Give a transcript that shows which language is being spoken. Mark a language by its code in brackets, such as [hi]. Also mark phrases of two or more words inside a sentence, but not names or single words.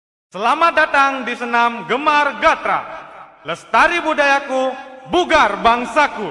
[id] Selamat datang di senam Gemar Gatra. Lestari budayaku, bugar bangsaku.